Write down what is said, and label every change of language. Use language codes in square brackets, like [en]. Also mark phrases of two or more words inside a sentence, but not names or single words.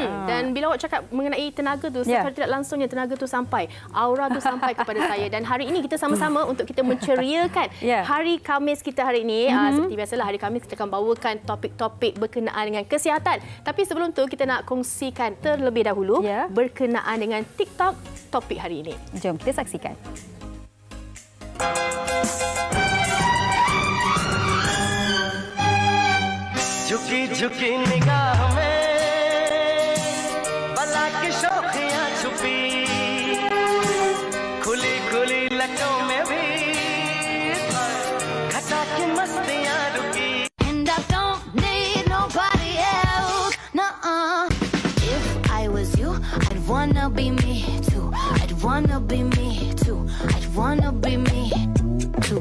[ms] Dan bila awak cakap mengenai tenaga tu, secara tidak langsungnya tenaga tu sampai, aura tu sampai kepada saya. Dan hari ini kita sama-sama untuk kita menceriakan hari Khamis kita hari ini. Seperti biasalah hari Khamis kita akan bawakan topik-topik berkenaan dengan kesihatan. Tapi sebelum tu kita nak kongsikan terlebih dahulu berkenaan dengan TikTok topik hari ini. Jom kita saksikan. [hi] झुकी-झुकी निगाह में बला की शौकियां छुपी, खुली-खुली लटों में भी घटा की मस्तियां रुकी. [en] And I don't need nobody else. Nuh-uh. If I was you, I'd wanna be me too. I'd wanna be me too. I'd wanna be me too.